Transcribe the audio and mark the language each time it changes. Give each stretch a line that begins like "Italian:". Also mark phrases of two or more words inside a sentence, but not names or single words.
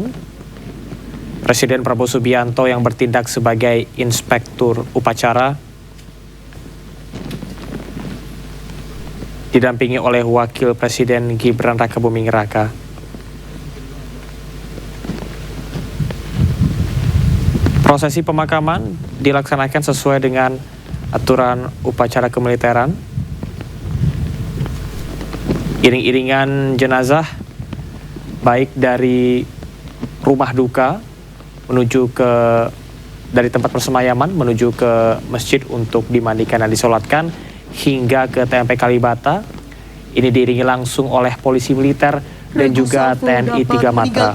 Indonesian: Presiden Prabowo Subianto yang bertindak sebagai inspektur upacara didampingi oleh Wakil Presiden Gibran Rakabuming Raka. Prosesi pemakaman dilaksanakan sesuai dengan aturan upacara kemiliteran. Iring-iringan jenazah baik dari rumah duka menuju ke dari tempat persemayaman menuju ke masjid untuk dimandikan dan disolatkan hingga ke TMP Kalibata. Ini diiringi langsung oleh polisi militer dan juga TNI 3 Matra.